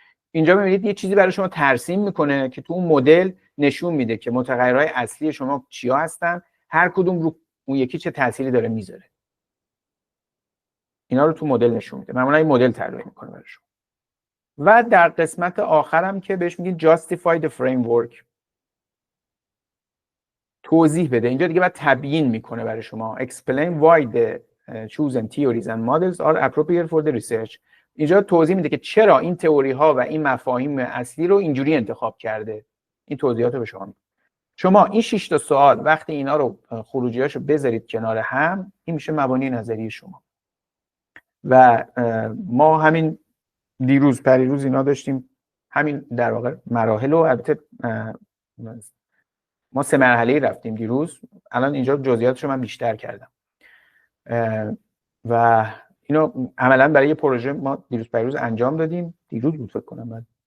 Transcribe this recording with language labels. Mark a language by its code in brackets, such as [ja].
[fa] اینجا میبینید یه چیزی برای شما ترسیم میکنه که تو اون مدل نشون میده که متغیرهای اصلی شما چیا هستن، هر کدوم رو اون یکی چه تأثیری داره میذاره. اینا رو تو مدل نشون میده. معمولا این مدل طراحی میکنه برای شما. و در قسمت آخرم که بهش میگید [en] justify the framework، [fa] توضیح بده. اینجا دیگه بعد تبیین میکنه برای شما [en] explain why the chosen theories and models are appropriate for the research. [fa] اینجا توضیح میده که چرا این تئوری ها و این مفاهیم اصلی رو اینجوری انتخاب کرده. این توضیحات رو به شما میده. شما این 6 تا سوال وقتی اینا رو خروجیاشو بذارید کنار هم، این میشه مبانی نظری شما. و ما همین دیروز پریروز اینا داشتیم، همین در واقع مراحل. و البته ما 3 مرحله‌ای رفتیم دیروز، الان اینجا جزئیاتش رو من بیشتر کردم و اینو عملا برای یه پروژه ما دیروز پریروز انجام دادیم، دیروز بود فکر کنم من.